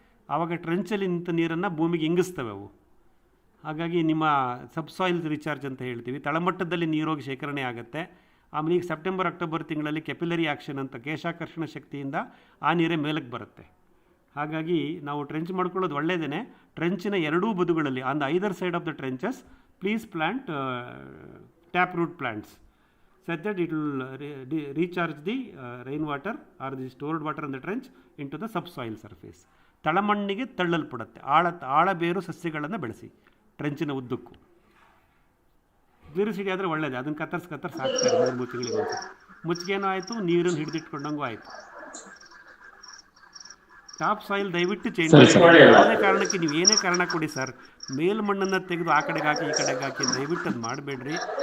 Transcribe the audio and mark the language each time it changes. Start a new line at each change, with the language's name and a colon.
Kannada: ಆವಾಗ ಟ್ರೆಂಚಲ್ಲಿ ನಿಂತ ನೀರನ್ನು ಭೂಮಿಗೆ ಇಂಗಿಸ್ತವೆ ಅವು. ಹಾಗಾಗಿ ನಿಮ್ಮ ಸಬ್ ಸಾಯಿಲ್ ರಿಚಾರ್ಜ್ ಅಂತ ಹೇಳ್ತೀವಿ, ತಳಮಟ್ಟದಲ್ಲಿ ನೀರೋಗಿ ಶೇಖರಣೆ ಆಗುತ್ತೆ. ಆಮೇಲೆ ಈಗ ಸೆಪ್ಟೆಂಬರ್ ಅಕ್ಟೋಬರ್ ತಿಂಗಳಲ್ಲಿ ಕೆಪಿಲರಿ ಆ್ಯಕ್ಷನ್ ಅಂತ ಕೇಶಾಕರ್ಷಣ ಶಕ್ತಿಯಿಂದ ಆ ನೀರೇ ಮೇಲಕ್ಕೆ ಬರುತ್ತೆ. ಹಾಗಾಗಿ ನಾವು ಟ್ರೆಂಚ್ ಮಾಡ್ಕೊಳ್ಳೋದು ಒಳ್ಳೆಯದೇ. ಟ್ರೆಂಚಿನ ಎರಡೂ ಬದುಗಳಲ್ಲಿ
English: On the either side of the trenches please plant tap root plants such that it will recharge the rainwater or the stored water in the trench into the subsoil surface.
Kannada: ತಳಮಣ್ಣಿಗೆ ತಳ್ಳಲ್ಪಡುತ್ತೆ. ಆಳ ಬೇರು ಸಸ್ಯಗಳನ್ನು ಬೆಳೆಸಿ ಟ್ರೆಂಚಿನ ಉದ್ದಕ್ಕೂ. ಗ್ಲಿರಿಸಿಡಿ ಆದರೆ ಒಳ್ಳೆಯದು, ಅದನ್ನು ಕತ್ತರಿಸಿ ಹಾಕ್ತಾರೆ 3 ತಿಂಗಳಿಗೆ ಒಂದು. ಮುಚ್ಚಿಗೆನೂ ಆಯಿತು, ನೀರನ್ನು ಹಿಡಿದಿಟ್ಕೊಂಡಂಗೂ ಆಯಿತು. ಟಾಪ್ ಸಾಯಿಲ್ ದಯವಿಟ್ಟು ಚೇಂಜ್ ಮಾಡಿ. ಯಾವುದೇ ಕಾರಣಕ್ಕೆ ನೀವು ಏನೇ ಕಾರಣ ಕೊಡಿ ಸರ್, ಮೇಲ್ಮಣ್ಣನ್ನು ತೆಗೆದು ಆ ಕಡೆಗೆ ಹಾಕಿ ಈ ಕಡೆಗೆ ಹಾಕಿ ದಯವಿಟ್ಟು ಅದು ಮಾಡಬೇಡ್ರಿ.